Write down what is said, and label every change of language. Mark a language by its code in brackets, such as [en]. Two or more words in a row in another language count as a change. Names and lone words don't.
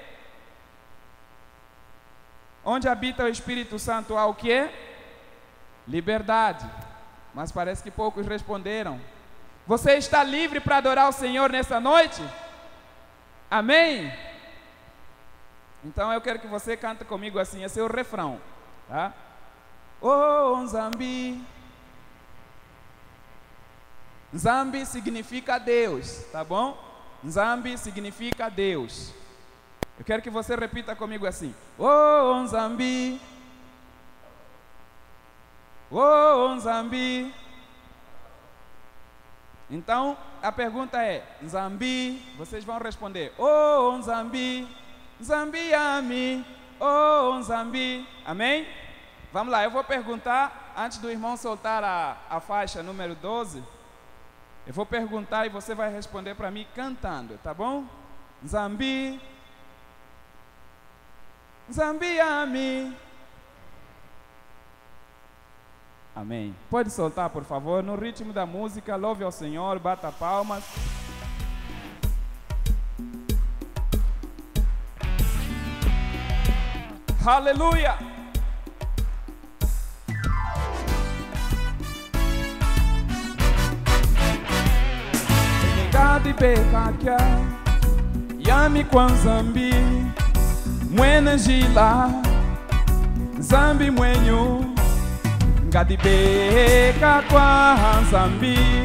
[pt] Onde habita o Espírito Santo, há o quê? Liberdade. Mas parece que poucos responderam. Você está livre para adorar o Senhor nessa noite? Amém? Então eu quero que você cante comigo assim, esse é o refrão, tá? Oh, Nzambi. Nzambi significa Deus, tá bom? Nzambi significa Deus. Eu quero que você repita comigo assim. Oh, Nzambi. Oh, Nzambi. Então, a pergunta é, Nzambi, vocês vão responder. Oh, Nzambi. [kmb] Nzambi ami. [pt] Oh, Nzambi. Amém? Vamos lá, eu vou perguntar, antes do irmão soltar a faixa número 12, eu vou perguntar e você vai responder para mim cantando, tá bom? Nzambi, [kmb] Nzambi ami. [pt] Amém. Pode soltar, por favor, no ritmo da música, louve ao Senhor, bata palmas. Aleluia! [kmb] Ngadi bekakia yami kwa Nzambi mwene jila Nzambi mwenyu ngadi beka kwa Nzambi